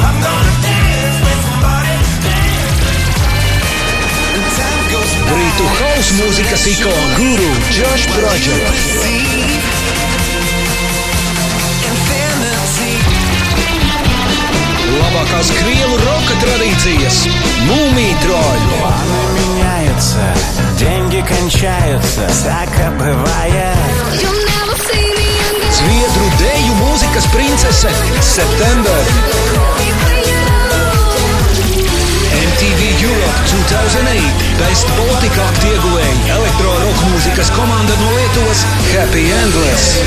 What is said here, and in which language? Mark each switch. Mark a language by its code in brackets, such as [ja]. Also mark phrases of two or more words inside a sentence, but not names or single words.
[lv] Brītu house mūzikas ikona Guru Josh Project. Labākās krievu roka tradīcijas Mūmija Troļi. [ru] Планы меняются, деньги кончаются, всяко бывает. [lv] Zviedru deju mūzikas princese September. MTV Europe 2008 Best Baltic Act ieguvēji elektro-roka mūzikas komanda no Lietuvas Happy Endless.